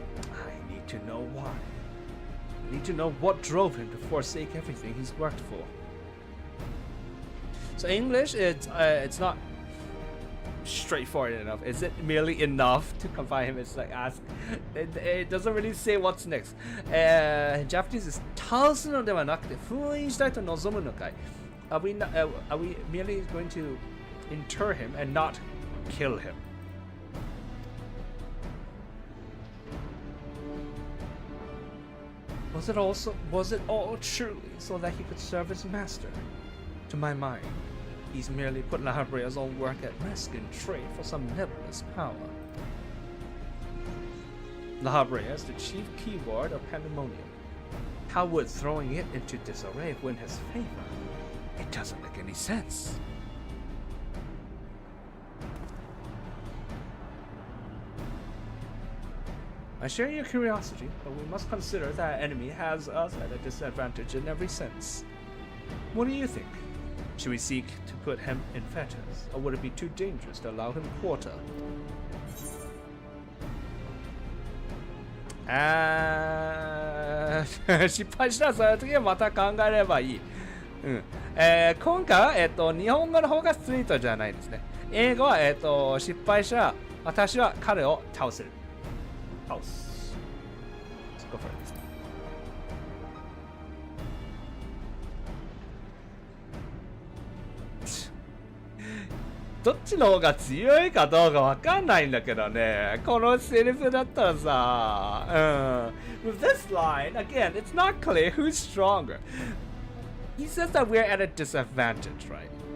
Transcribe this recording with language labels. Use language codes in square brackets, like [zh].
[en] I need to know why. I need to know what drove him to forsake everything he's worked for. So English, it's not straightforward enough. Is it merely enough to confine him? It's like ask. It doesn't really say what's next. Japanese is [ja] 倒すのではなくて封印したいと望むのかい? [en] Are we merely going to inter him and not kill him? Was it all truly so that he could serve his master? To my mind, he's merely put La Habrea's own work at risk in trade for some nebulous power. La Habrea is the chief keyword of Pandaemonium. How would throwing it into disarray win his favor? It doesn't make any sense. I share your curiosity, but we must consider that our enemy has us at a disadvantage in every sense. What do you think? Should we seek to put him in fetters, or would it be too dangerous to allow him quarter? [ja] 失敗したらその時はまた考えればいい。今回は、日本語の方がストリートじゃないですね。英語は、失敗したら私は彼を倒せる。 [en] 倒す。Let's go for it. [ja] どっちの方が強いかどうかわかんないんだけどね。このセリフだったらさ、 [en] With this line, again, it's not clear who's stronger. He says that we're at a disadvantage, right?